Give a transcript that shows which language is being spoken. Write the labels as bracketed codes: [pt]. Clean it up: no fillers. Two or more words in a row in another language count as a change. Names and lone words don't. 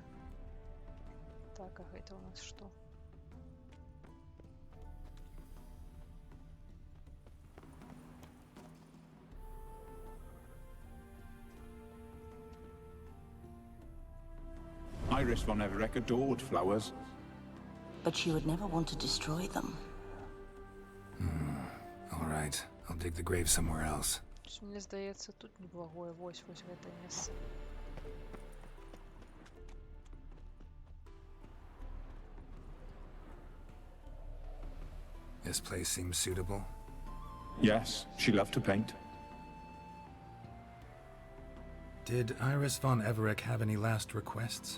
[be] Так, а гэта у нас што? [en] Iris von Everec adored flowers. But she would never want to destroy them. All right, I'll dig the grave somewhere else. [be] Мне здаецца, тут неблагое, вось гэтае месца. [en] This place seems suitable. Yes, she loved to paint. Did Iris von Everec have any last requests?